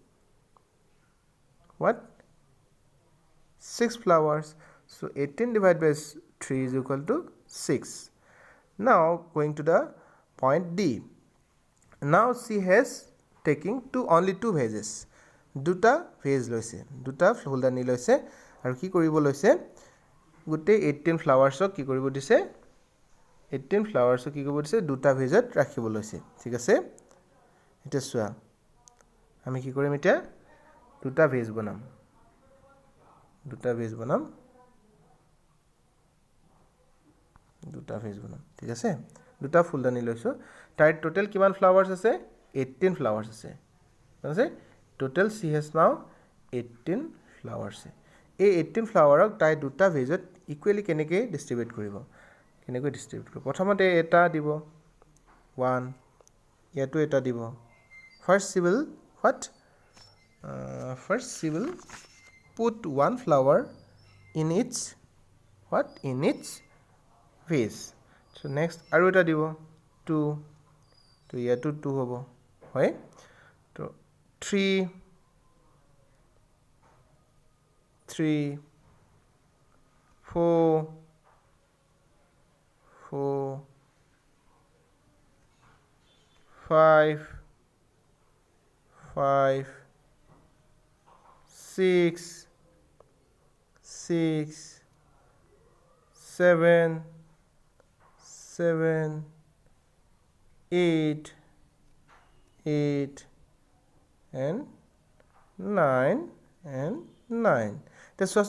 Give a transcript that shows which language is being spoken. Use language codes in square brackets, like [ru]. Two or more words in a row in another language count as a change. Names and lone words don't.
[en] 6 flowers so 18 divided by 3 is equal to 6 now going to the point D now she has taking only 2 vases [as] দুটা ভেজ লৈছে দুটা ফুলদানি লৈছে আৰু কি কৰিব লৈছে গুটে 18 ফ্লাৱাৰ্ছক কি কৰিব দিছে 18 flowers কি কৰিব দিছে দুটা ভেজত ৰাখিব লৈছে ঠিক আছে এটা সোয়া আমি কি কৰিম এটা দুটা ভেজ বনাম ঠিক আছে দুটা ফুলদানি লৈছো তাই টোটাল কিমান ফ্লাৱাৰ্স আছে 18 ফ্লাৱাৰ্স আছে টোটাল [en] she has now 18 flowers [as] এই 18 ফ্লাৱাৰক তাই দুটা ভেজত ইকুৱেলি কেনেকৈ ডিস্ট্ৰিবিউট কৰিব কেনেকৈ ডিস্ট্ৰিবিউট কৰিব প্ৰথমতে এটা দিব 1 ইয়াতো এটা দিব [en] first she will put one flower in each vase so next [as] আৰু এটা দিব 2 তো ইয়াতো 2 হ'ব হয় তো 3 4 5 6 7 8 and 9 তে চোৱাচোন